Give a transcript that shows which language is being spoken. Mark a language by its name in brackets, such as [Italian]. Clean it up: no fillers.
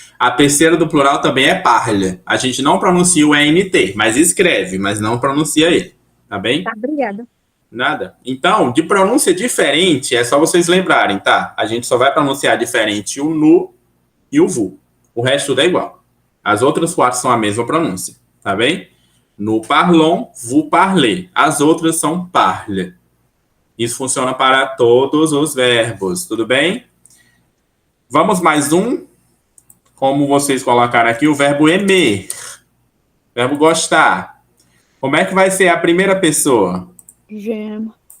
[Portuguese] A terceira do plural também é parle. A gente não pronuncia o ENT, mas escreve, mas não pronuncia ele. Tá bem? Tá, obrigada. Nada. Então, de pronúncia diferente, é só vocês lembrarem, tá? A gente só vai pronunciar diferente o nu e o vu. O resto tudo é igual. As outras 4 são a mesma pronúncia, tá bem? [French] Nous parlons, vous parlez. [Portuguese] As outras são parle. Isso funciona para todos os verbos, tudo bem? Vamos mais um. Como vocês colocaram aqui, o verbo aimer. Verbo gostar. Como é que vai ser a primeira pessoa? [French] J'aime.